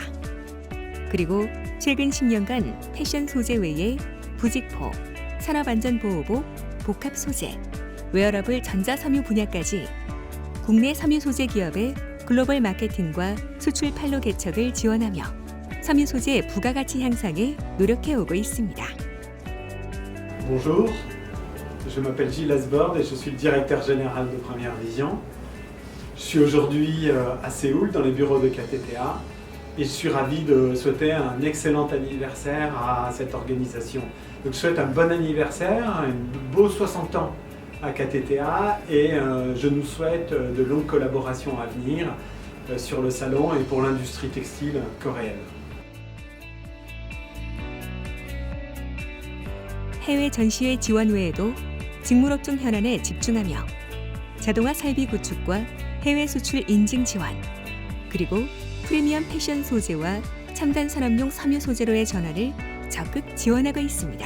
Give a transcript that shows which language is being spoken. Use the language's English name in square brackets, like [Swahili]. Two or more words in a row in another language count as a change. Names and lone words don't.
[Korean] 그리고 최근 10년간 패션 소재 외에 부직포, 산업안전보호복, 복합 소재, 웨어러블 전자섬유 분야까지 국내 섬유 소재 기업의 글로벌 마케팅과 수출 판로 개척을 지원하며 섬유 소재 부가가치 향상에 노력해오고 있습니다. [French] Bonjour, je m'appelle Gilles Asbord et je suis le directeur général de Première Vision. Je suis aujourd'hui à Séoul dans les bureaux de KTTA et je suis ravi de souhaiter un excellent anniversaire à cette organisation. Donc je souhaite un bon anniversaire, un beau 60 ans à KTTA et je nous souhaite de longues collaborations à venir sur le salon et pour l'industrie textile coréenne. [Korean] 해외 전시회 지원 외에도 직물업종 현안에 집중하며 자동화 설비 구축과 해외 수출 인증 지원, 그리고 프리미엄 패션 소재와 첨단 산업용 섬유 소재로의 전환을 적극 지원하고 있습니다.